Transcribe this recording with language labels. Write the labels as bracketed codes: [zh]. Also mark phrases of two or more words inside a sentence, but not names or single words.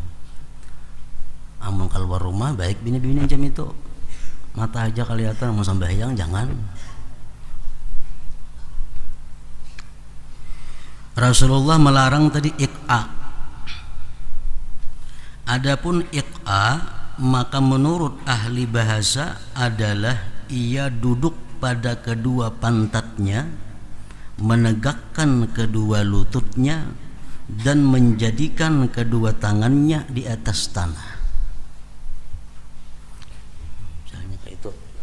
[bjn] Amun keluar rumah baik bini-bini macam itu. Mata aja kelihatan, mau sembahyang jangan. Rasulullah melarang tadi iqa. [id] Adapun iqa, maka menurut ahli bahasa adalah ia duduk pada kedua pantatnya, menegakkan kedua lututnya, dan menjadikan kedua tangannya di atas tanah. Misalnya kayak itu.